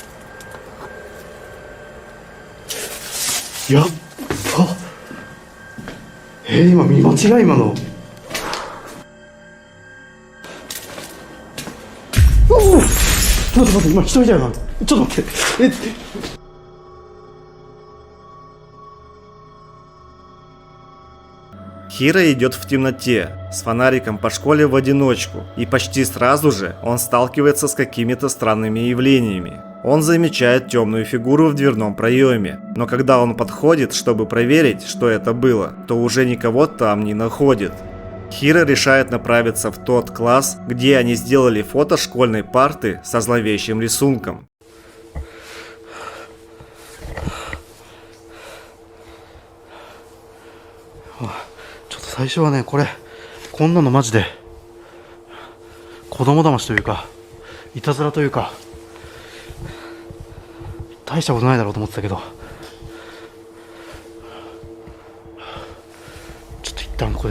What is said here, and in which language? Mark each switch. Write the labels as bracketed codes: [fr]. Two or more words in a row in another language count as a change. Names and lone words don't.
[ja] やっば。今見間違い今の。ちょっと待って、今人いたよな。ちょっと待って。 [ru] Хиро идет в темноте, с фонариком по школе в одиночку, и почти сразу же он сталкивается с какими-то странными явлениями. Он замечает темную фигуру в дверном проеме, но когда он подходит, чтобы проверить, что это было, то уже никого там не находит. Хиро решает направиться в тот класс, где они сделали фото школьной парты со зловещим рисунком. [ja] 最初はね、こんなのマジで子供騙しというかいたずらというか大したことないだろうと思ってたけど、ちょっと一旦ここで。